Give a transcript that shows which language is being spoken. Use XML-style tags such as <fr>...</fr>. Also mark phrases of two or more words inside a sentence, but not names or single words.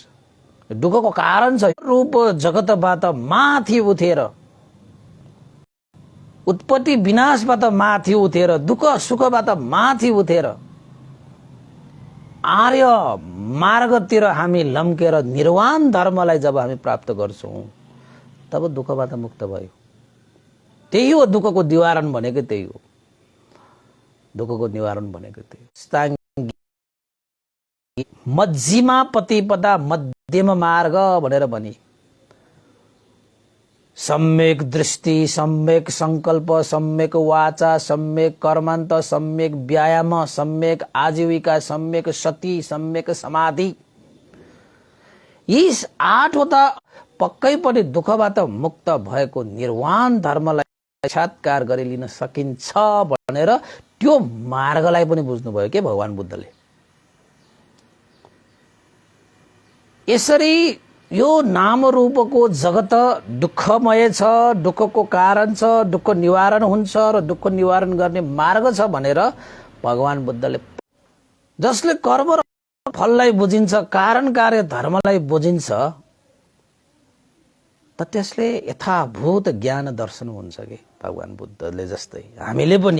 <ne>दुःखको कारण छ रूप जगतबाट माथि उठेर, उत्पत्ति विनाशबाट माथि उठेर, दुःख सुखबाट माथि उठेर आर्य मार्गतिर हामी लम्केर निर्वाण धर्मलाई जब हामी प्राप्त गर्छौं तब दुःखबाट मुक्त भयो। त्यही हो दुःखको निवारण भनेको, त्यही हो दुःखको निवारण भनेको। त्यही मध्यमा प्रतिपदा, मध्यम मार्ग भनेर भनी। सम्यक दृष्टि, सम्यक संकल्प, सम्यक वाचा, सम्यक कर्मान्त, सम्यक व्यायाम, सम्यक आजीविका, सम्यक सती, सम्यक समाधि। यी 8वटा पक्कै पनि दुःखबाट मुक्त भएको निर्वाण धर्मलाई साक्षात्कार गरी लिन सकिन्छ भनेर त्यो मार्गलाई पनि बुझ्नुभयो के भगवान बुद्धले। यसरी यो नाम रूपको जगत दुःखमय छ, दुःखको कारण छ, दुःख निवारण हुन्छ र दुःख निवारण गर्ने मार्ग छ भनेर भगवान बुद्धले, जसले कर्म र फललाई बुझिन्छ, कारण कार्य धर्मलाई बुझिन्छ, त त्यसले यथाभूत ज्ञान दर्शन हुन्छ के भगवान बुद्धले जस्तै हामीले पनि।</ne>